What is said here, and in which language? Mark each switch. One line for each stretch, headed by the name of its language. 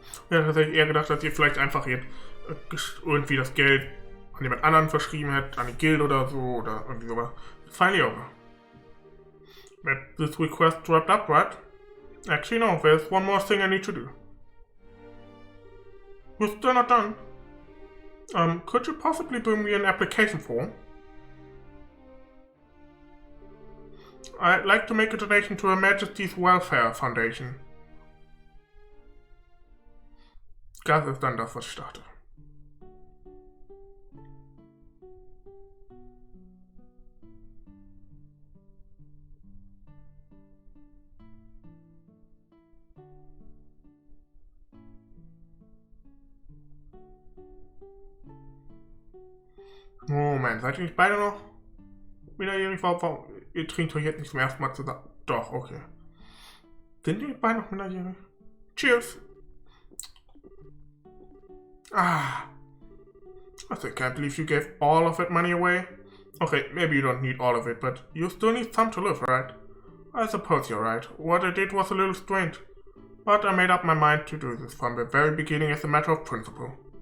German: Ja, tatsächlich eher gedacht, dass ihr vielleicht einfach jetzt irgendwie das Geld an jemand anderen verschrieben hättet, an die Guild oder so, oder irgendwie sowas.
English: Finally over. But this request wrapped up, right? Actually, no, there's one more thing I need to do. We're still not done. Could you possibly bring me an application form? I'd like to make a donation to Her Majesty's Welfare Foundation.
German: Das ist dann das, was ich dachte. Moment, seid ihr nicht beide noch minderjährig? Warum? Ihr trinkt euch jetzt nicht zum ersten Mal zusammen. Doch, okay. Sind die beide noch minderjährig?
English: Cheers! I still can't believe you gave all of that money away. Okay, maybe you don't need all of it, but you still need some to live, right? I suppose you're right. What I did was a little strange. But I made up my mind to do this from the very beginning as a matter of principle.